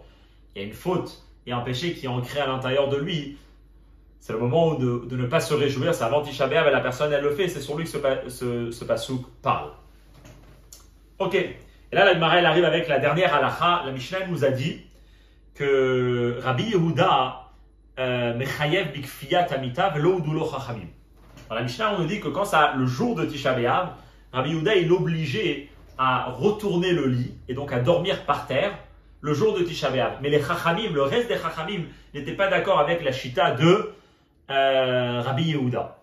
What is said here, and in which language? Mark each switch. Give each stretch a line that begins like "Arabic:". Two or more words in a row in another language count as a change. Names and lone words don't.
French: Il y a une faute et un péché qui est ancré à l'intérieur de lui. C'est le moment de ne pas se réjouir, c'est avant Tisha B'Av et la personne elle le fait, c'est sur lui que ce passouk parle. Ok, et là la Gemara elle arrive avec la dernière halakha. La Mishnah nous a dit que Rabbi Yehuda
Hebrew: מחייב בכפיית המיטה ולא הודו לו חכמים.
French: Dans la Mishnah, on nous dit que quand ça, le jour de Tisha B'Av, Rabbi Yehuda est obligé à retourner le lit et donc à dormir par terre le jour de Tisha B'Av. Mais les chachamim, le reste des chachamim, n'étaient pas d'accord avec la shita de Rabbi Yehuda.